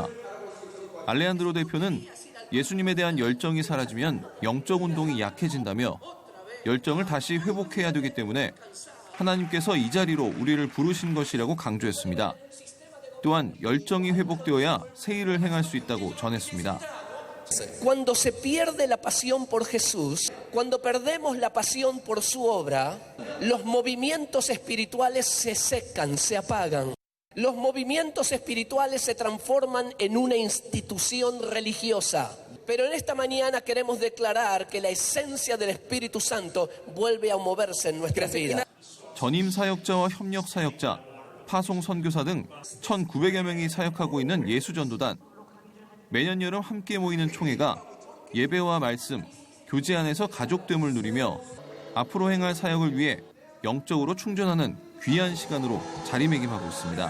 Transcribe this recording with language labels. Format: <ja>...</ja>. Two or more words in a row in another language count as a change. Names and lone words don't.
<ko>알레한드로 대표는 예수님에 대한 열정이 사라지면 영적 운동이 약해진다며 열정을 다시 회복해야 되기 때문에 하나님께서 이 자리로 우리를 부르신 것이라고 강조했습니다. 또한 열정이 회복되어야 새 일을 행할 수 있다고 전했습니다.</ko> <es>Cuando se pierde la pasión por Jesús, cuando perdemos la pasión por su obra, los movimientos espirituales se secan, se apagan. Los movimientos espirituales se transforman en una institución religiosa. Pero en esta mañana queremos declarar que la esencia del Espíritu Santo vuelve a moverse en nuestras vidas.</es> <ko>전임 사역자와 협력 사역자, 파송 선교사 등 1,900여 명이 사역하고 있는 예수전도단. 매년 여름 함께 모이는 총회가 예배와 말씀, 교제 안에서 가족됨을 누리며 앞으로 행할 사역을 위해 영적으로 충전하는 귀한 시간으로 자리매김하고 있습니다.</ko>